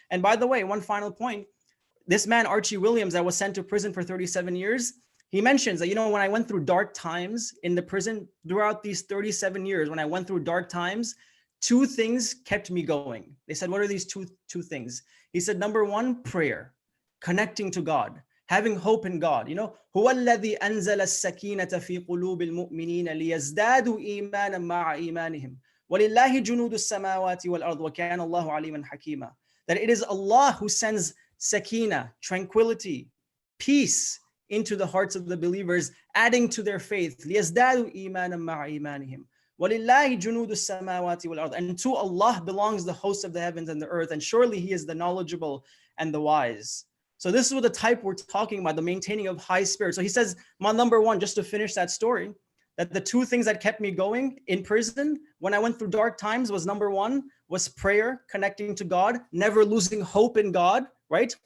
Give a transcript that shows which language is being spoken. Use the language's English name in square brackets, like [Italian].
[English] And by the way, one final point, this man, Archie Williams, that was sent to prison for 37 years, he mentions that, when I went through dark times in the prison throughout these 37 years, when I went through dark times, two things kept me going. They said, what are these two things? He said, number one, prayer, connecting to God, having hope in God. [Arabic] هو الذي أنزل السكينة في قلوب المؤمنين ليزدادوا إيمانا مع إيمانهم ولله جنود السماوات والأرض وكان الله عليما حكيما. [English] That it is Allah who sends sakina, tranquility, peace into the hearts of the believers, adding to their faith. [Arabic] ليزدادوا إيمانا مع إيمانهم وَلِلَّهِ جُنُودُ السَّمَاوَاتِ وَالْأَرْضِ. [English] And to Allah belongs the host of the heavens and the earth, and surely He is the knowledgeable and the wise. So this is what the type we're talking about, the maintaining of high spirit. So he says, my number one, just to finish that story, that the two things that kept me going in prison when I went through dark times was, number one, was prayer, connecting to God, never losing hope in God, right?